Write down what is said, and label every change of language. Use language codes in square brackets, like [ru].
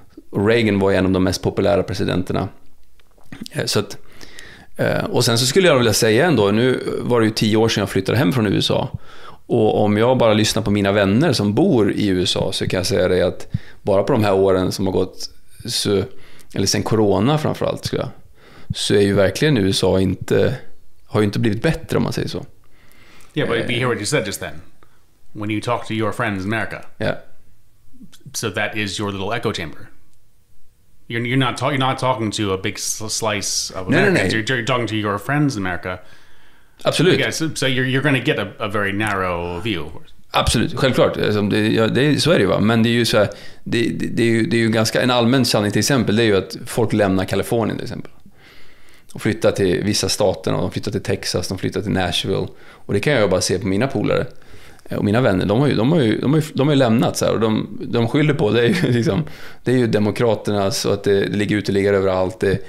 [sv] Och Reagan var en av de mest populära presidenterna. Så att, och sen så skulle jag vilja säga ändå, nu var det ju 10 år sedan jag flyttade hem från USA. Och om jag bara lyssnar på mina vänner som bor i USA, så kan jag säga det att bara på de här åren som har gått, så, eller sen corona framförallt, så är ju verkligen USA har ju inte blivit bättre, om man säger så. [en] Yeah, but you hear what you said just then. When you talk to your friends in America. Yeah. So that is your little echo chamber. You're not talking to a big slice of Americans. No. You're talking to your friends in America. [sv] Absolut. [en] Yeah, so you're going to get a very narrow view. [sv] Absolut, självklart. Så är det ju, va? Men det är ju så här, det är ju ganska en allmän sanning till exempel, det är ju att folk lämnar Kalifornien till exempel. Och flyttar till vissa stater, och de flyttar till Texas, de flyttar till Nashville. Och det kan jag bara se på mina polare och mina vänner. De har ju lämnat så här, och de skyller på det är ju liksom, det är ju demokraterna, så att det ligger uteliggare överallt.